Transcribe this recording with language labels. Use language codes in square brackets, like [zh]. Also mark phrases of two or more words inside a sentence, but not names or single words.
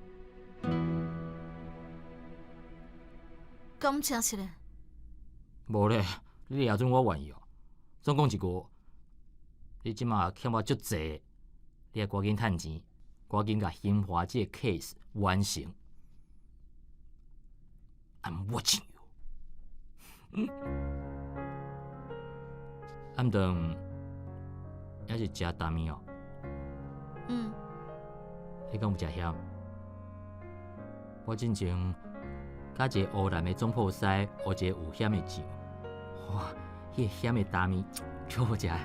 [nan] 敢真是嘞？无咧，你也准我愿意哦。总讲一句， 你即马欠我足济，你要赶紧趁钱，赶紧甲兴华这个 case 完成。 [en] I'm watching you。 [nan] 暗顿还是食大面哦。你敢有食咸？我之前甲一个湖南的总铺师学一个有咸的酱，哇，迄个咸的大面超好食的。